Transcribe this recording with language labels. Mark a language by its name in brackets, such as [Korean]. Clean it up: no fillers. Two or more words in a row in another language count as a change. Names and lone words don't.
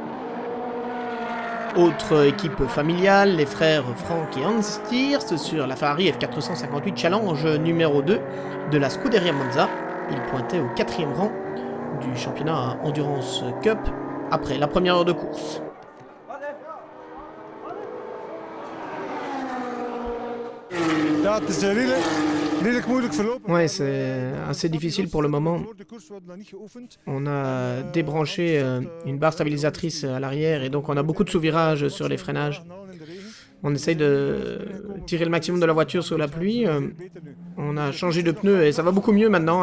[French] Autre équipe familiale, les frères Frank et Hans Stierst sur la Ferrari F458 Challenge numéro 2 de la Scuderia Monza. Ils pointaient au 4e rang du championnat Endurance Cup après la première heure de course. [Dutch] Ja, het is wielen. [French] Ouais, c'est assez difficile pour le moment. On a débranché une barre stabilisatrice à l'arrière et donc on a beaucoup de sous-virages sur les freinages. On essaye de tirer le maximum de la voiture sous la pluie. On a changé de pneus et ça va beaucoup mieux maintenant.